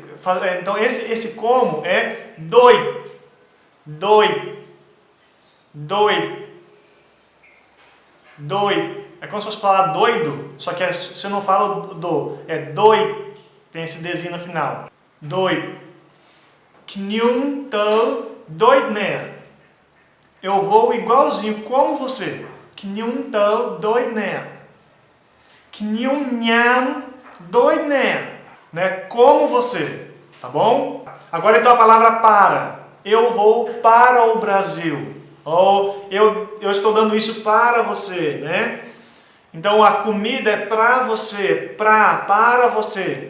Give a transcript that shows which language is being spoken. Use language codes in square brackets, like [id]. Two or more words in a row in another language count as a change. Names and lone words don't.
[pt] Então, esse como é doi. É como se fosse falar doido, só que você não fala do, é doi. Tem esse desenho no final. [km] ដូច។ ខ្ញុំទៅដូចអ្នក. [pt] Eu vou igualzinho como você. [km] ខ្ញុំទៅដូចអ្នក។ ខ្ញុំញ៉ាំដូចអ្នក. [pt] Né? Como você. Tá bom? Agora então a palavra para. Eu vou para o Brasil. Ou eu estou dando isso para você, né? Então a comida é para você, para você.